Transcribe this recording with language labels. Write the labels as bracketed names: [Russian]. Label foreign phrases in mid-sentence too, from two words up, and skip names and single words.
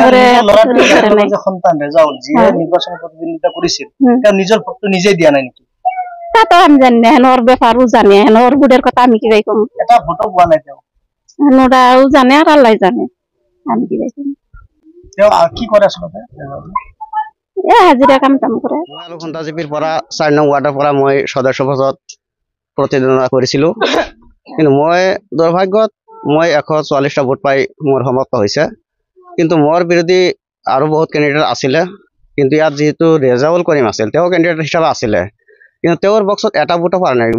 [Bangla] সন্তান রেজাউল যে নির্বাচন প্রতিদ্বন্দ্বিতা করেছিল, নিজের ভোট তো নিজেই দিয়া নাই নাকি? তা তো আমি জানি না, ওর ব্যাপারও জানি, ওর বুড়ের কথা আমি কি ভাই কম। এটা ভোটও পাওয়া নাই, ওরাও জানে আর আল্লাহ জানে, আমি কি ভাই কম। কি করে আসলে হাজিরা কাম কাম করে। [Assamese] ঘণ্টাজীৱীৰ পৰা ৪ নং ৱাৰ্ডৰ পৰা মই সদস্য পদত প্ৰতিদ্বন্দ্বিতা কৰিছিলোঁ, কিন্তু মই দুৰ্ভাগ্যত মই 144টা ভোট পাই মোৰ সমাপ্ত হৈছে। কিন্তু মোৰ বিৰোধী আৰু বহুত কেণ্ডিডেট আছিলে, কিন্তু ইয়াত যিহেতু ৰেজাউল কৰিম আছিল, তেওঁ কেণ্ডিডেট হিচাপে আছিলে, কিন্তু তেওঁৰ বক্সত এটা ভোটো পৰা নাই।